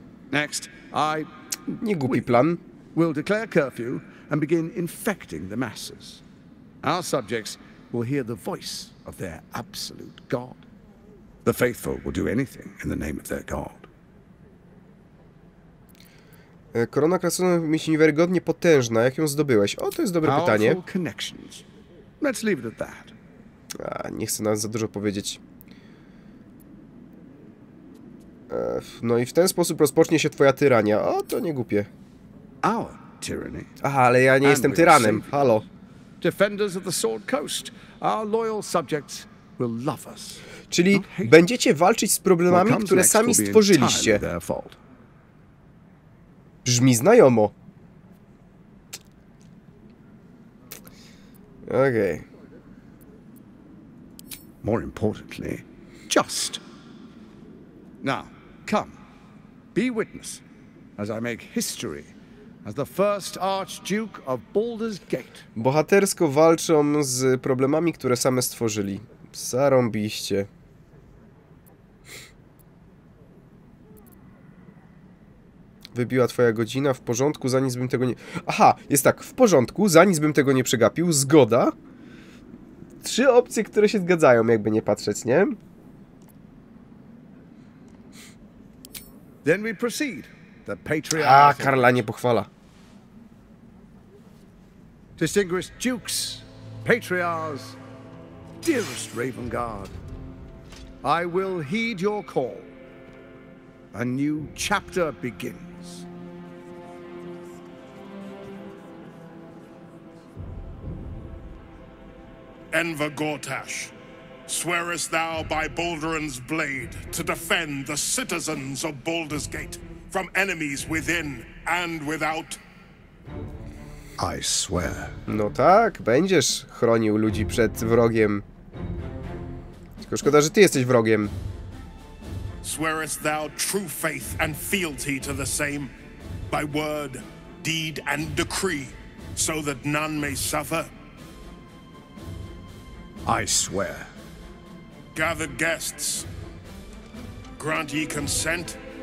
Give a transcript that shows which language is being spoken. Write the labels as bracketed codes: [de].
[en] Next, [pl] Nie głupi plan. [en] Will declare curfew and begin infecting the masses. Our subjects will hear the voice of their absolute God. The faithful will do anything in the name of their God. [pl] Korona krasnoluda jest niewiarygodnie potężna. Jak ją zdobyłeś? O, to jest dobre pytanie. [en] Let's leave it at that. [pl] Nie chcę nawet za dużo powiedzieć. No i w ten sposób rozpocznie się twoja tyrania. O, to nie głupie. [en] Our tyranny. [pl] Aha, ale ja nie jestem tyranem. Halo. [en] Defenders of the Sword Coast, our loyal subjects will love us. [pl] Czyli będziecie walczyć z problemami, które sami stworzyliście. Brzmi znajomo. Okej. [en] More importantly, just. Now, come. Be witness as I make history as the first Archduke of Baldur's Gate. [pl] Bohatersko walczą z problemami, które same stworzyli. Zarąbiście. Wybiła twoja godzina, w porządku, za nic bym tego nie... Aha, jest tak, w porządku, za nic bym tego nie przegapił, zgoda. 3 opcje, które się zgadzają, jakby nie patrzeć, nie? [en] Then we proceed. The patriarchs. [pl] A, Karla nie pochwala. [en] Distinguished dukes, patriarchs, dearest Raven Guard, I will heed your call. A new chapter begins. Enver Gortash, swearest thou by Baldur's blade to defend the citizens of Baldur's Gate from enemies within and without? I swear. [pl] No tak, będziesz chronił ludzi przed wrogiem. Tylko szkoda, że ty jesteś wrogiem. [en] Swearest thou true faith and fealty to the same, by word, deed, and decree, so that none may suffer? I swear. Gathered guests, grant ye consent?